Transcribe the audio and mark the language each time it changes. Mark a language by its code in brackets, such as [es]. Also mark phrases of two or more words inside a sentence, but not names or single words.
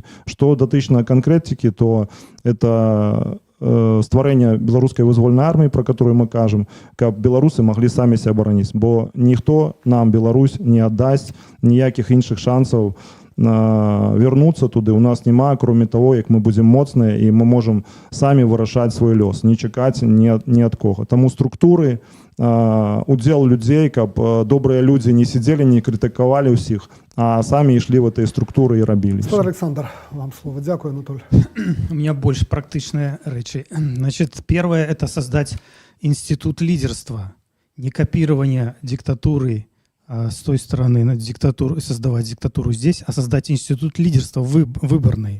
[be] Што датычна канкрэтыкі, то это стварэння беларускай вызвольнай арміі, пра которую мы кажам, каб беларусы маглі самі себя абараніць, бо ніхто нам Беларусь не аддасць, ніякіх іншых шансаў вернуцца туды у нас няма, [ru] кроме того, [be] як мы будзем моцныя і мы можам самі вырашаць свой лёс, не чакаць ні ад кого. Таму структуры, удзел людзей, каб добрыя людзі не сидзелі, не крытыкавалі ўсіх, а самі ішлі [ru] в этой [be] структуры і рабілі. [ru] Александр, вам слово. Дякую, Анатолий. У меня больше практичные речи. Значит, первое – это создать институт лидерства, не копирование диктатуры с той стороны, на диктатуру, создавать диктатуру здесь, а создать институт лидерства выборный.